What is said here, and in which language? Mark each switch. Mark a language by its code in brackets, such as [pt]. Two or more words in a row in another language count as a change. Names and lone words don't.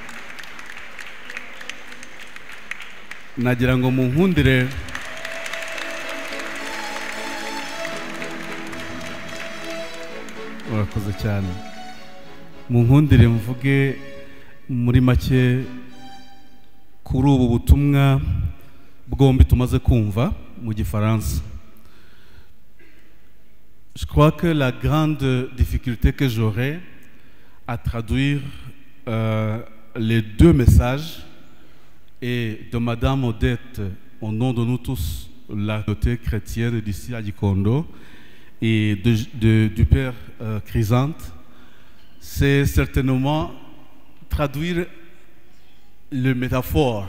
[rw] nagira ngo munkundire urakoze cyane, munkundire mvuge muri make kuri ubu butumwa bwombi tumaze kumva mu Gifaransa. [fr] Je crois que la grande difficulté que j'aurai à traduire les 2 messages et de Madame Odette au nom de nous tous, la communauté chrétienne d'ici à Gikondo, et du Père Chrysanthe, c'est certainement traduire le métaphore.